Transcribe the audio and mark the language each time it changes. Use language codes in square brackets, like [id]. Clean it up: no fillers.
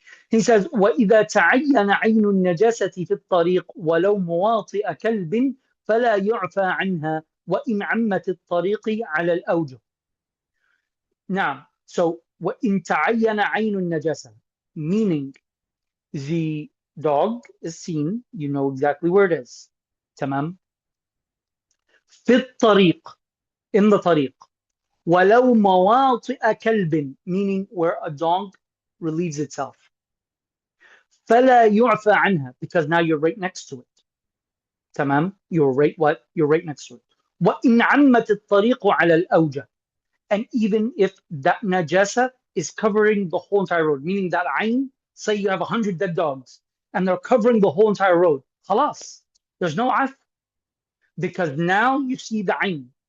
[en] He says, [ar] وَإِذَا تَعَيَّنَ عَيْنُ النَّجَاسَةِ فِي الطَّرِيقِ وَلَوْ مُوَاطِئَ كَلْبٍ فَلَا يُعْفَى عَنْهَا وَإِنْ عَمَّتِ الطَّرِيقِ عَلَى الْأَوْجُهِ. [en] Now, so [ar] وَإِنْ تَعَيَّنَ عَيْنُ النَّجَاسَةِ, [en] meaning the dog is seen, you know exactly where it is. [ar] تمام. في الطريق, [en] in the [ar] طريق. ولو مواطئ كلب, [en] meaning where a dog relieves itself. [ar] فلا يعفى عنها, [en] because now you're right next to it. تمام. You're right what? You're right next to it. [ar] وإن عمت الطريق على الأوجه, [en] and even if that najasa is covering the whole entire road, meaning that ayn, say you have 100 dead dogs and they're covering the whole entire road, خلاص, there's no af, because now you see the ayn.